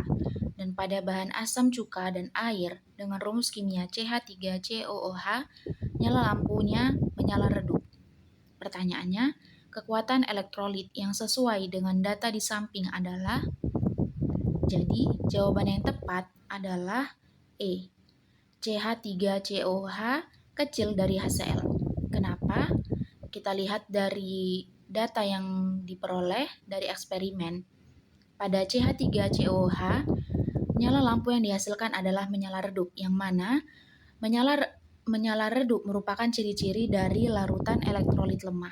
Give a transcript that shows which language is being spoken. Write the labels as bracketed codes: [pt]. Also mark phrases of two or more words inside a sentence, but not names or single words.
[id] Dan pada bahan asam cuka dan air dengan rumus kimia CH3COOH, nyala lampunya menyala redup. Pertanyaannya, kekuatan elektrolit yang sesuai dengan data di samping adalah? Jadi, jawaban yang tepat adalah E. CH3COH kecil dari HCl. Kenapa? Kita lihat dari data yang diperoleh dari eksperimen. Pada CH3COH, nyala lampu yang dihasilkan adalah menyala redup, yang mana menyala redup merupakan ciri-ciri dari larutan elektrolit lemah.